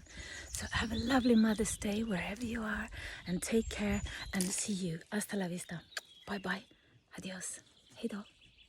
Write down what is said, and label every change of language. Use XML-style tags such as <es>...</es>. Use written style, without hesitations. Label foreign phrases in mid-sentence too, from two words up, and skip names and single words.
<en>So have a lovely Mother's Day wherever you are, and take care, and see you.</en> <es>Hasta la vista.</es> <en>Bye bye.</en> <es>Adios.</es> <sv>Hej då.</sv>